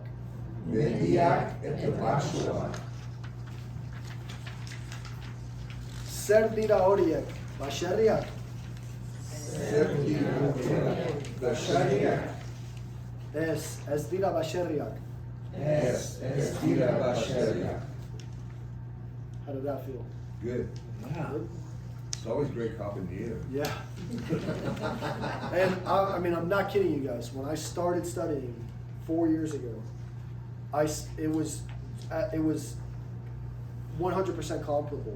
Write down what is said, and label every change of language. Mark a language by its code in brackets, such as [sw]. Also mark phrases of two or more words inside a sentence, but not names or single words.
[eu] Mendiak eta basoak. Zer dira horiek? Baserriak? Zer dira horiek? Baserriak? Ez dira baserriak. Ez dira baserriak. [en] How did that feel? Good. Yeah. It's always great copying the air. Yeah. And I mean, I'm not kidding you guys. When I started studying 4 years ago, it was 100% comparable.